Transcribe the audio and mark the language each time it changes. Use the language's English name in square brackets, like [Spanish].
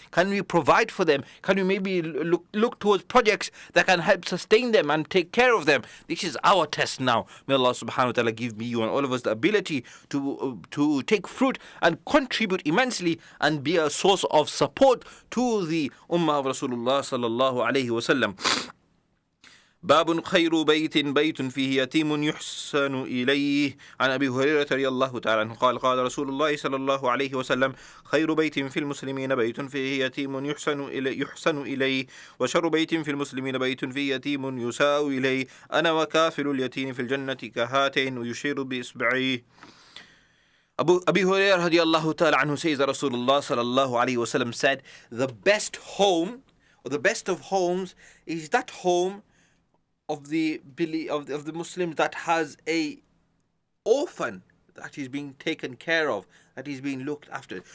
[English] Can we provide for them? Can we maybe look towards projects that can help sustain them and take care of them? This is our test now. May Allah subhanahu wa ta'ala give me, you, and all of us the ability to take fruit and contribute immensely and be a source of support to the ummah of Rasulullah sallallahu alayhi wa sallam. [Arabic] باب خير بيت فيه يتيم يحسن إليه. عن أبي هريرة رضي الله تعالى عنه قال قال رسول الله صلى الله عليه وسلم خير بيت في المسلمين بيت فيه يتيم يحسن إليه وشر بيت في المسلمين بيت فيه يتيم يساء إليه أنا وكافل اليتيم في الجنة كهاتين ويشير بإصبعيه. [English] Abu Hurairah radiallahu ta'ala anhu says that Rasulullah sallallahu alayhi wa sallam said, the best home, or the best of homes, is that home of the Muslims that has a orphan that is being taken care of, that is being looked after.